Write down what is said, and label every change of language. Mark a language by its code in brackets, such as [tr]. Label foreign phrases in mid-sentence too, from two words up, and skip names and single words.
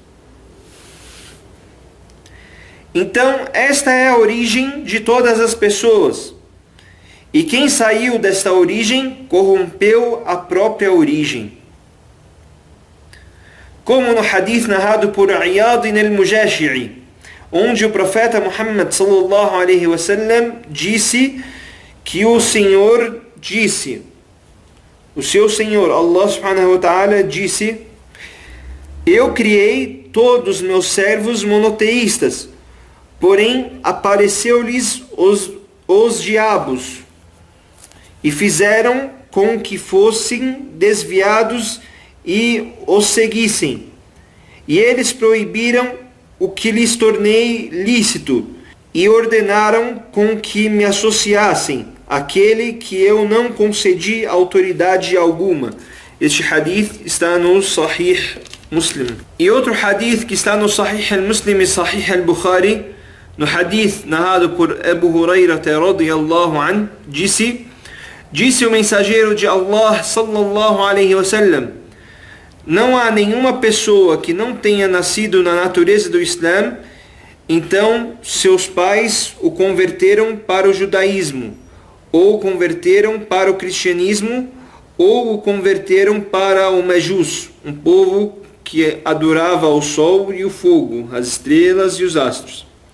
[pt] Então, esta é a origem de todas as pessoas. E quem saiu desta origem corrompeu a própria origem. Como no hadith narrado por Iyad al-Mujashi'i, onde o profeta Muhammad [ar] صلى الله عليه وسلم [pt] disse que o Senhor disse, o seu Senhor, Allah [ar] سبحانه وتعالى [pt] disse: eu criei todos os meus servos monoteístas, porém apareceu-lhes os diabos e fizeram com que fossem desviados e os seguissem. E eles proibiram o que lhes tornei lícito e ordenaram com que me associassem aquele que eu não concedi autoridade alguma. Este hadith está no Sahih Muslim. E outro hadith que está no Sahih al-Muslim e Sahih al-Bukhari, no hadith narrado por Abu Hurairah [ar] رضي الله عنه, [pt] disse o mensageiro de Allah [ar] صلى الله عليه وسلم: [pt] não há nenhuma pessoa que não tenha nascido na natureza do Islã, então seus pais o converteram para o judaísmo, ou converteram para o cristianismo, ou o converteram para o Majus, um povo que adorava o sol e o fogo, as estrelas e os astros.